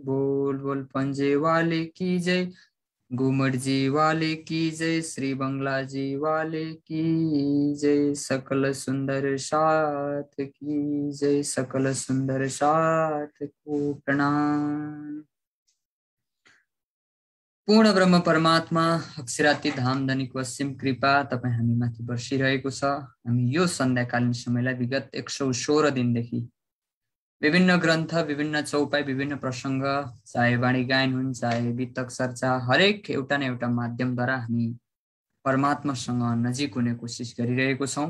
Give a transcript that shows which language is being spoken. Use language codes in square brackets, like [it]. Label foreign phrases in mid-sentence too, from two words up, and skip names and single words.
[hi] बोल बोल पंजे वाले की जय। घूमट जी वाले की जय। श्री बंगला जी वाले की जय। सकल सुंदर साथ की जय। सकल सुंदर साथ को प्रणाम। [ne] पूर्ण ब्रह्म परमात्मा अक्षराती धाम धनीको असीम कृपा तपाईं हामी माथि बर्सिरहेको छ। हामी यो सन्ध्याकालीन समयलाई विगत 116 दिनदेखि विभिन्न ग्रन्थ, विभिन्न चौपाई, विभिन्न प्रसंग, चाहे वाणी गायन हुन्, चाहे वितक चर्चा, हरेक एउटा न एउटा माध्यमद्वारा हामी परमात्मासँग नजिक हुने कोसिस गरिरहेको छौं।